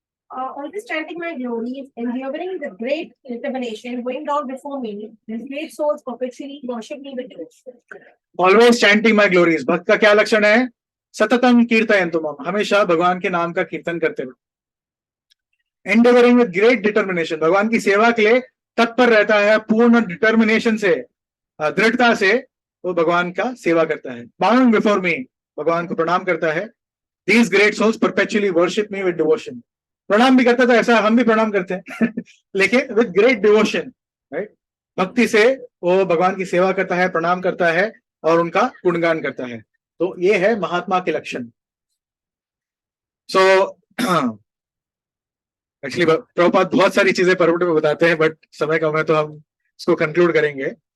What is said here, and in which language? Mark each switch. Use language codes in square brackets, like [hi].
[en] Always chanting my glories, enduring the great determination, going down before me, these great souls perpetually worship me with devotion. Always chanting my glories. [hi] भक्त का क्या लक्षण है? [sa] सततम कीर्तयन्तु माम, [hi] हमेशा भगवान के नाम का कीर्तन करते रहो। [en] Endeavoring with great determination, [hi] भगवान की सेवा के लिए तत्पर रहता है, पूर्ण डिटर्मिनेशन से, दृढ़ता से वो भगवान का सेवा करता है। [en] Bowing before me, [hi] भगवान को प्रणाम करता है। [en] These great souls perpetually worship me with devotion. [hi] प्रणाम भी करता था, ऐसा हम भी प्रणाम करते हैं लेकिन [en] with great devotion, [hi] राइट। भक्ति से वो भगवान की सेवा करता है, प्रणाम करता है और उनका गुणगान करता है। तो ये है महात्मा के लक्षण। सो एक्चुअली प्रभुपाद बहुत सारी चीजें परवट में बताते हैं, बट समय कम है तो हम इसको कंक्लूड करेंगे।